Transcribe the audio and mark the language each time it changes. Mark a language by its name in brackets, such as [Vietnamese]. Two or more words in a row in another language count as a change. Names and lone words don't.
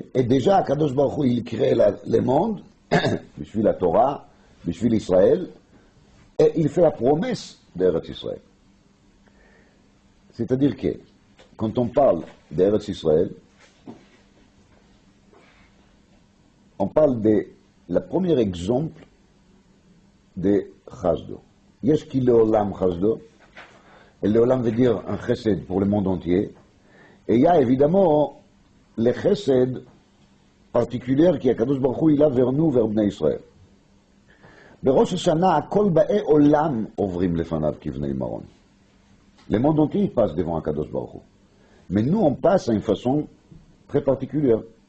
[French] Et déjà, [Hebrew] קדוש ברוך הוא, [French] il crée le monde, [Hebrew] בשביל התורה, בשביל ישראל, [French] et il fait la promesse d' [Hebrew] ארץ ישראל. [French] C'est-à-dire que, quand on parle d' [Hebrew] ארץ ישראל, [French] on parle de la premier exemple de Chasdo. [Hebrew] יש כי לעולם חסדו, [French] et leolam veut dire un chesed pour le monde entier, et il y a évidemment le chesed particulier qui est [Hebrew] קדוש ברוך הוא, [French] il a vers nous, vers [Hebrew] בני ישראל. בראש השנה הכל באי עולם עוברים לפניו כבני מרון. [French] Le monde entier passe devant [Hebrew] הקדוש ברוך הוא. [French] Mais nous, on passe à une façon très particulière.